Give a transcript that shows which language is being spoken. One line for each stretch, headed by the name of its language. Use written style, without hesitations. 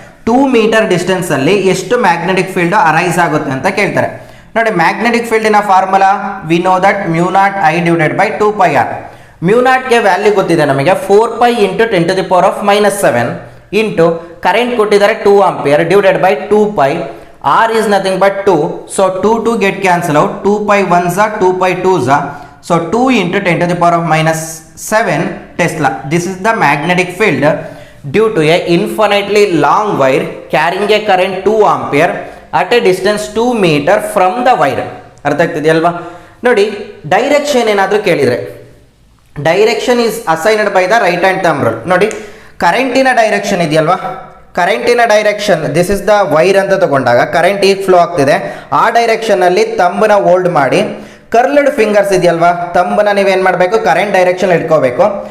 Kannada: 2 metre distance ಅಲ್ಲಿ ಎಷ್ಟು magnetic field arise ಆಗುತ್ತೆ ಅಂತ ಕೇಳ್ತಾರೆ. ನೋಡಿ, magnetic ಫೀಲ್ಡಿನ formula
English: We know that μ0I divided by 2πr.
Kannada: μ0ಗೆ value ಗೊತ್ತಿದೆ ನಮಗೆ, 4π ಇಂಟು 10⁻⁻7 ಇಂಟು ಕರೆಂಟ್ ಕೊಟ್ಟಿದ್ದಾರೆ 2 ampere divided by 2π.
English: R is nothing but 2. So 2 get cancel out. 2π 1s are 2π 2s are. So 2 into 10⁻⁻7 Tesla. This is the magnetic field due to a infinitely long wire carrying a current 2 ampere at a distance 2 meter from the wire.
Kannada: ಅರ್ಥ ಆಗ್ತಿದೆಯಲ್ವಾ? ನೋಡಿ, direction ಏನಾದರೂ ಕೇಳಿದರೆ,
English: Direction is assigned by the right hand thumb rule.
Kannada: ನೋಡಿ, ಕರೆಂಟಿನ direction ಇದೆಯಲ್ವಾ, ಕರೆಂಟಿನ direction,
English: this is the wire
Kannada: ಅಂತ ತಗೊಂಡಾಗ ಕರೆಂಟ್ ಈಗ ಫ್ಲೋ ಆಗ್ತಿದೆ. ಆ ಡೈರೆಕ್ಷನಲ್ಲಿ ತಂಬನ ಹೋಲ್ಡ್ ಮಾಡಿ, ಕರ್ಲ್ಡ್ ಫಿಂಗರ್ಸ್ ಇದೆಯಲ್ವಾ, ತಂಬನ ನೀವೇನು ಮಾಡಬೇಕು, ಕರೆಂಟ್ ಡೈರೆಕ್ಷನ್ ಇಟ್ಕೋಬೇಕು.